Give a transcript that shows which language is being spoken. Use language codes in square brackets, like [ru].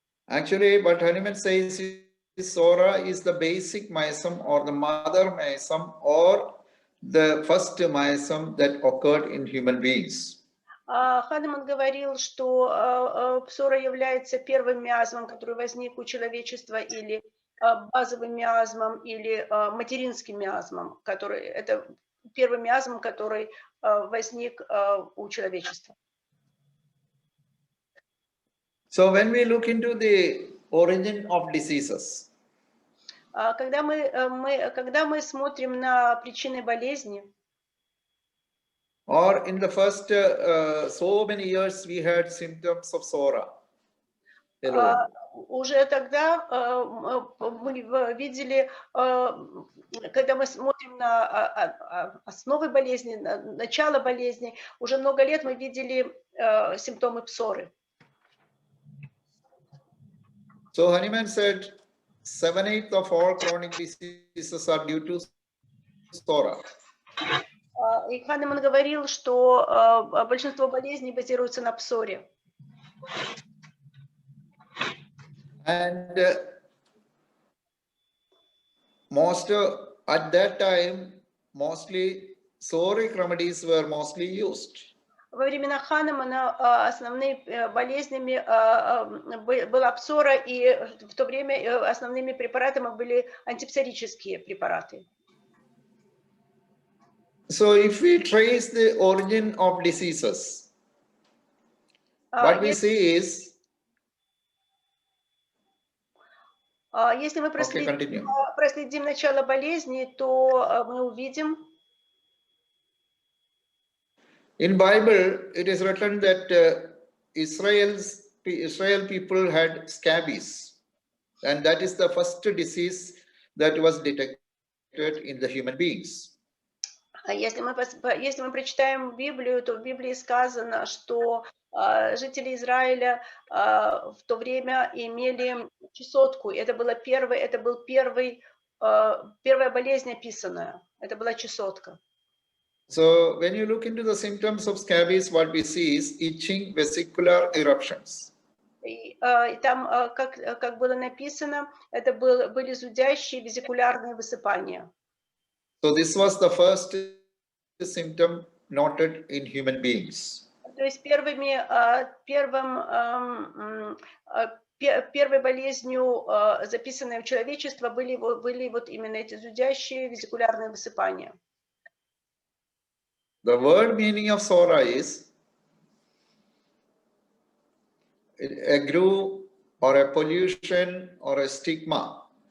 [en] Actually, but Hanuman says Sora is the basic miasm or the mother miasm or the first miasm that occurred in human beings. [ru] Ханеман говорил, что псора является первым миазмом, который возник у человечества, или базовым миазмом, или материнским миазмом, это первый миазм, который возник у человечества. [en] So when we look into the origin of diseases, [ru] когда мы смотрим на причины болезни, [en] or in the first so many years we had symptoms of Sora alone. [ru] Уже тогда мы видели, когда мы смотрим на основы болезни, на начало болезни, уже много лет мы видели симптомы псоры. [en] So Hanuman said 7/8 of all chronic diseases are due to Sora. [ru] И Ханеман говорил, что большинство болезней базируется на псоре. [en] And at that time, mostly psoric remedies were mostly used. [ru] Во времена Ханемана основными болезнями была псора, и в то время основными препаратами были антипсорические препараты. [en] So if we trace the origin of diseases, what we see is, [ru] если мы проследим начало болезни, то мы увидим. [en] In Bible, it is written that Israel people had scabies, and that is the first disease that was detected in the human beings. [ru] Если мы прочитаем Библию, то в Библии сказано, что жители Израиля в то время имели чесотку. Это была первая болезнь описанная. Это была чесотка. [en] So when you look into the symptoms of scabies, what we see is itching, vesicular eruptions. [ru] И там, как было написано, это были зудящие везикулярные высыпания. [en] So this was the first symptom noted in human beings. [ru] То есть первой болезнью, записанной у человечества, были вот именно эти зудящие везикулярные высыпания. [en] The word meaning of sora is a groove or a pollution or a stigma.